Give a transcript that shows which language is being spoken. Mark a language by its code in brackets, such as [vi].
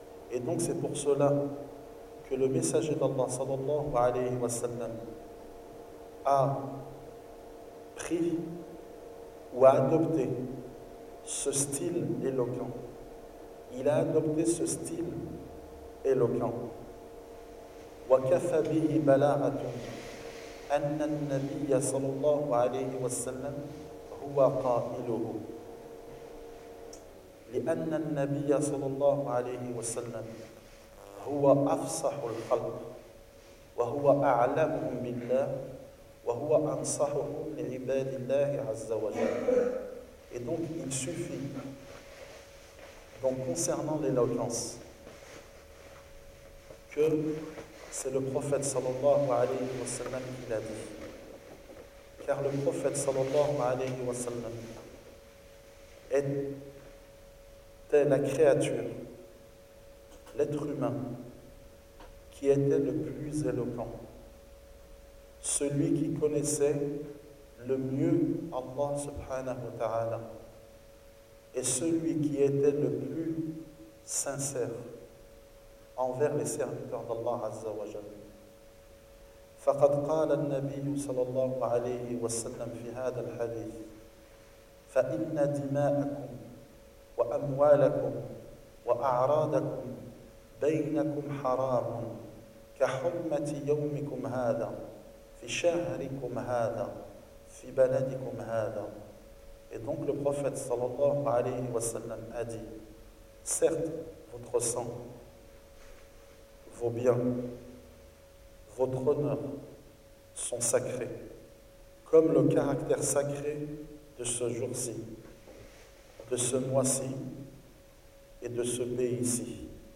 [fr] Et donc c'est pour cela que le messager d'Allah sallallahu alayhi wa sallam a pris ou a adopté ce style éloquent. Il a adopté ce style éloquent. [ar] وكفى به بلاغة أن النبي صلى الله عليه وسلم هو قائله لأن النبي صلى الله عليه وسلم هو أفصح الخلق وهو أعلمهم بالله وهو أنصحهم لعباد الله عز وجل. [fr] Et donc il suffit, donc concernant l'éloquence, que c'est le prophète sallallahu alayhi wa sallam qui l'a dit. car le prophète sallallahu alayhi wa sallam était la créature, l'être humain, qui était le plus éloquent, celui qui connaissait le mieux Allah subhanahu wa ta'ala, et celui qui était le plus sincère envers les serviteurs d'Allah azza wa jalla. [ar] فقد قال النبي صلى الله عليه وسلم في هذا الحديث فإن دماءكم وأموالكم وأعراضكم بينكم حرام كحمة يومكم هذا في شهركم هذا في بلدكم هذا. [fr] Et donc le prophète صلى الله عليه وسلم a dit: certes, votre sang, vos biens, votre honneur sont sacrés, comme le caractère sacré de ce jour-ci, de ce mois-ci et de ce pays-ci.